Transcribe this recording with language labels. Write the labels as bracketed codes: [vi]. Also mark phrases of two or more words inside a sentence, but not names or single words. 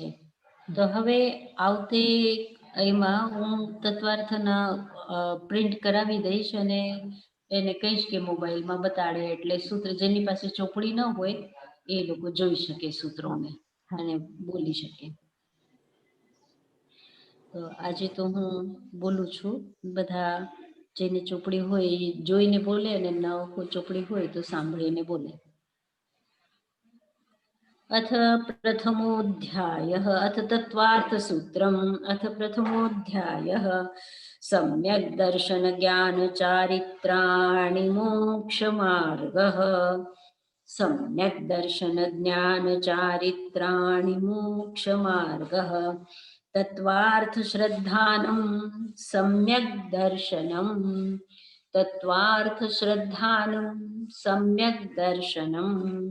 [gu] તો હવે આવતે એમાં હું તત્વાર્થના પ્રિન્ટ કરાવી દઈશ અને એને કહીશ કે મોબાઈલમાં બતાડે, એટલે સૂત્ર જેની પાસે ચોપડી ન હોય એ લોકો જોઈ શકે સૂત્રોને અને બોલી શકે. તો આજે તો હું બોલું છું, બધા જેની ચોપડી હોય એ જોઈને બોલે અને ન કોઈ ચોપડી હોય તો સાંભળીને બોલે. [sa] अथ प्रथमोऽध्यायः अथ तत्त्वार्थसूत्रम् अथ प्रथमोऽध्यायः सम्यक् दर्शनज्ञानचारित्राणि मोक्षमार्गः सम्यक् दर्शनज्ञानचारित्राणि मोक्षमार्गः तत्त्वार्थश्रद्धानं सम्यक् दर्शनं तत्त्वार्थश्रद्धानं सम्यक् दर्शनम्